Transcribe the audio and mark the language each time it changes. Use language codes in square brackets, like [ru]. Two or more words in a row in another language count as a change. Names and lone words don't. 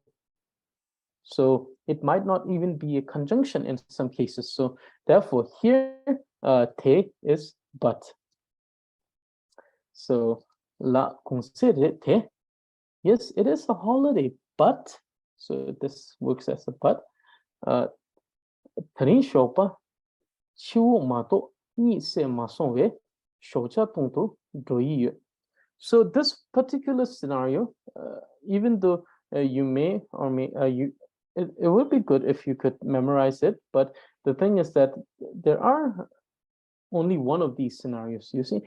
[en] So it might not even be a conjunction in some cases. So therefore, here te is but. So la consider te. Yes, it is a holiday, but, so this works as a but. Tarin shopa chiu mato ni se mason we shocha tongto doi. So this particular scenario, even though you may or may it would be good if you could memorize it, but the thing is that there are only one of these scenarios, you see.